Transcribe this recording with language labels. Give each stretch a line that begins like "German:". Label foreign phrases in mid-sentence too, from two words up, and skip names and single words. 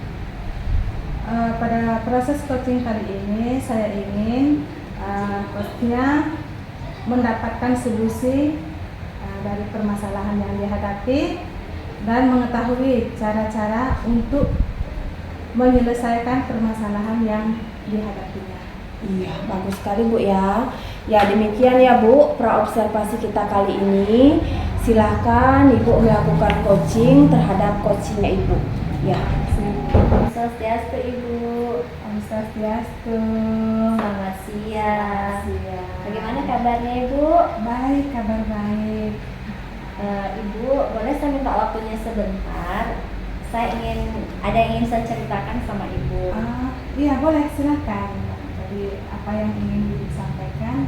Indonesian: Pada proses coaching kali ini, saya ingin coachnya mendapatkan solusi dari permasalahan yang dihadapi dan mengetahui cara-cara untuk menyelesaikan permasalahan yang dihadapinya. Iya, bagus sekali, Bu ya. Ya, demikian ya, Bu, praobservasi kita kali ini. Silahkan Ibu melakukan coaching terhadap coachingnya Ibu. Ya. Om Swastiastu, Ibu. Om Swastiastu. Selamat siang. Bagaimana kabarnya, Ibu? Baik, kabar baik. Ibu, boleh saya minta waktunya sebentar? Saya ada yang ingin saya ceritakan sama Ibu. Iya, boleh, silakan. Jadi apa yang ingin Ibu sampaikan?